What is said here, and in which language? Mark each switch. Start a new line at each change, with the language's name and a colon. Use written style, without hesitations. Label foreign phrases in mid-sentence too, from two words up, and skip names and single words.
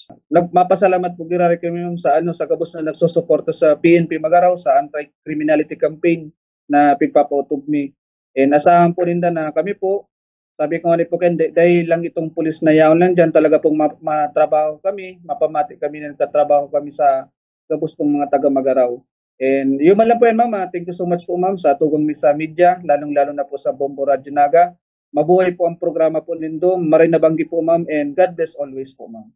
Bikol: Nagmapasalamat po girari kami sa gabos na nagsusuporta sa PNP Magaraw sa anti-criminality campaign na pigpapautog mi. And asahan po ninda na kami po, sabi ko nga po dahil lang itong pulis na yaon lang dyan, talaga pong matrabaho kami, mapamati kami na nagtatrabaho kami sa gabos pong mga taga Magaraw. And yun man lang po yan ma'am.
English: Thank you so much
Bikol: po ma'am sa tugon mi sa media, lalong-lalo na po sa Bombo Radio Naga. Mabuhay po ang programa po nindo, maray nabanggi po ma'am and
English: God bless always
Bikol: po ma'am.